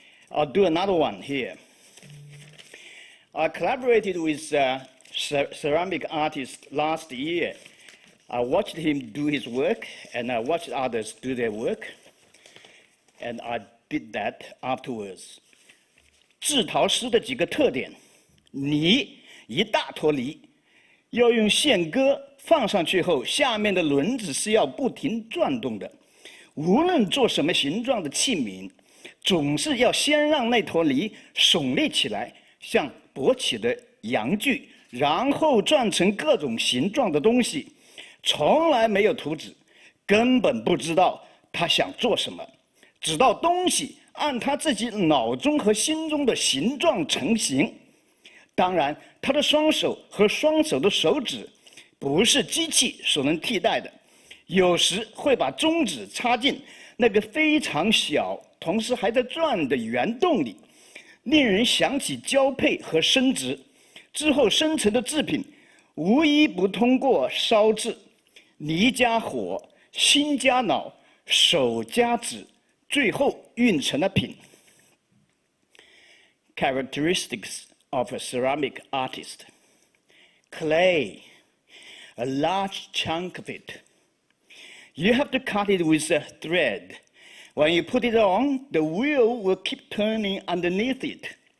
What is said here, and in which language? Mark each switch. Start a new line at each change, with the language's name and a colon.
English: I'll do another one here. I collaborated with a ceramic artist last year. I watched him do his work, and I watched others do their work, and I did that afterwards.
Chinese: 制陶师的几个特点：泥一大坨泥，要用线割放上去后，下面的轮子是要不停转动的。无论做什么形状的器皿，总是要先让那坨泥耸立起来，像勃起的阳具，然后转成各种形状的东西。从来没有图纸，根本不知道他想做什么，直到东西按他自己脑中和心中的形状成型。当然，他的双手和双手的手指不是机器所能替代的，有时会把中指插进那个非常小，同时还在转的圆洞里，令人想起交配和生殖之后生成的制品，无一不通过烧制。泥加火，心加脑，手加指，最后运成了品。
English: Characteristics of a ceramic artist. Clay, a large chunk of it. You have to cut it with a thread. When you put it on, the wheel will keep turning underneath it.